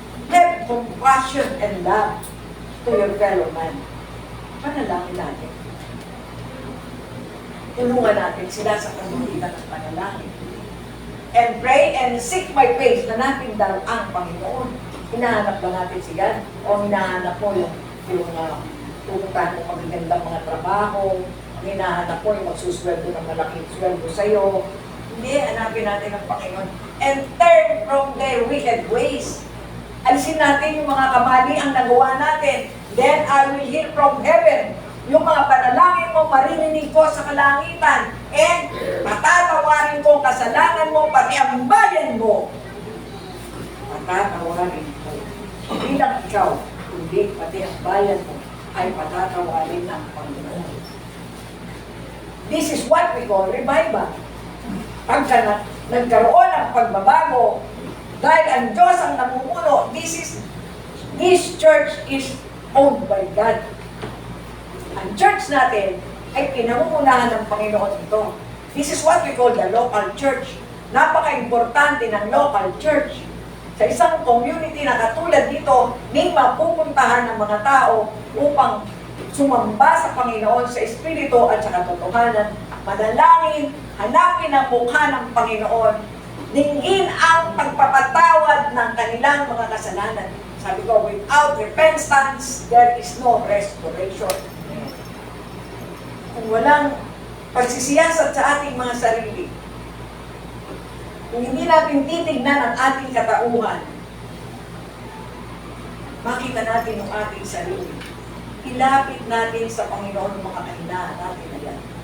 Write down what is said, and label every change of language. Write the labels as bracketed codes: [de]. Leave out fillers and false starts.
[en] Have compassion and love to your fellow man. [tl] Panalangin natin. tulungan natin sila sa pamamagitan ng panalangin. [en] And pray and seek my face [tl] na natin daw ang Panginoon. Hinahanap ba natin si God? O hinahanap mo yung pupuntahan mo magagandang mga trabaho, hinahanap mo yung magsusweldo ng malaking sweldo sa'yo. Hindi, hanapin natin ang Panginoon. [en] And turn from their wicked ways. [tl] Alisin natin yung mga kamali ang nagawa natin. [en] Then I will hear from heaven. [tl] Yung mga panalangin mo, maririnig ko sa kalangitan. And patatawarin ko ang kasalanan mo, pati ang bayan mo. Patatawarin ko. Hindi lang ikaw, kundi pati ang bayan mo ay patatawarin ng Panginoon. [en] This is what we call revival. [tl] Pagka nagkaroon ng pagbabago, dahil ang Diyos ang namumuno, [en] this church is owned by God. [tl] Ang church natin ay pinangungunahan ng Panginoon ito. [en] This is what we call the local church. [tl] Napaka-importante ng local church. Sa isang community na katulad dito, may mapupuntahan ng mga tao upang sumamba sa Panginoon sa Espiritu at sa katotohanan, manalangin, hanapin ang mukha ng Panginoon, ningin ang pagpapatawad ng kanilang mga kasalanan. Sabi ko, [en] without repentance, there is no restoration. [tl] Kung walang pagsisiyasat sa ating mga sarili, kung hindi natin titignan ang ating katauhan, makita natin ang ating sarili. Ilapit natin sa Panginoon ang mga kahinaan natin na yan.